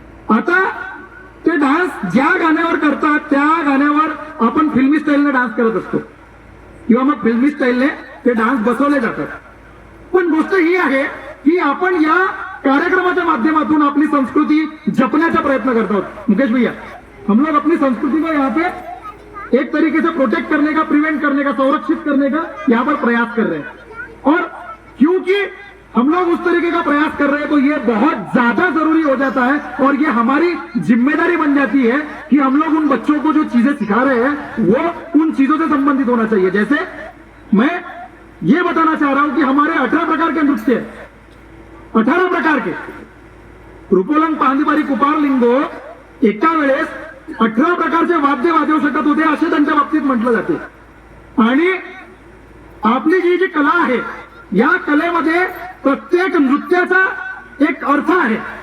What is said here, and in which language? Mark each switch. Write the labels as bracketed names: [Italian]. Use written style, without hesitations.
[Marathi] आता ते डान्स ज्या गाण्यावर करतात त्या गाण्यावर आपण फिल्मी स्टाईलने डान्स करत असतो, किंवा मग फिल्मी स्टाईलने ते डान्स बसवले जातात. पण गोष्ट ही आहे की आपण या कार्यक्रमाच्या माध्यमातून आपली संस्कृती जपण्याचा प्रयत्न करत आहोत. [Hindi] मुकेश भैया, हम लोग अपनी संस्कृति को यहाँ पे एक तरीके से प्रोटेक्ट करने का, प्रिवेंट करने का, संरक्षित करने का यहाँ पर प्रयास कर रहे हैं. और क्योंकि हम लोग उस तरीके का प्रयास कर रहे हैं तो ये बहुत ज्यादा जरूरी हो जाता है, और ये हमारी जिम्मेदारी बन जाती है कि हम लोग उन बच्चों को जो चीजें सिखा रहे हैं वो उन चीजों से संबंधित होना चाहिए. जैसे मैं ये बताना चाह रहा हूं कि हमारे 18 प्रकार के नृत्य, 18 प्रकार के रुपोलंग, पांदिबारी, कुपार, लिंगो [Marathi] एका वेळेस 18 प्रकारचे वाद्य वाजवू शकत होते असे त्यांच्या बाबतीत म्हटलं जाते. आणि आपली जी कला आहे या कलेमध्ये प्रत्येक नृत्याचा एक अर्थ आहे.